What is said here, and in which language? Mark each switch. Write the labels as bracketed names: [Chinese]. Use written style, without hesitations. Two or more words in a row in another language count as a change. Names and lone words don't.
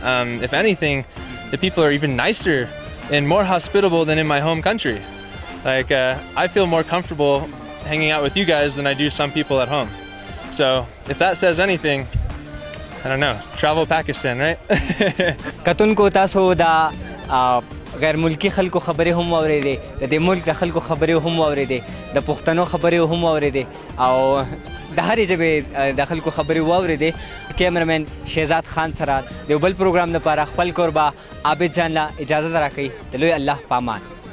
[English] If anything, the people are even nicer and more hospitable than in my home country. Like I feel more comfortable hanging out with you guys than I do some people at home. So if that says anything, I don't know. Travel Pakistan, right? Katun ko taso da [Pashto] غیر ملکی خلکو خبرې هم واورېدې، د دې ملک د خلکو خبرې هم واورېدې، د پښتنو خبرې هم واورېدې او د هرې ژبې د خلکو خبرې واورېدې. کیمرمین شهزاد خان سره د یو بل پروګرام لپاره خپل کوربه عابد جان له اجازه راکوي. د لوی الله پامان.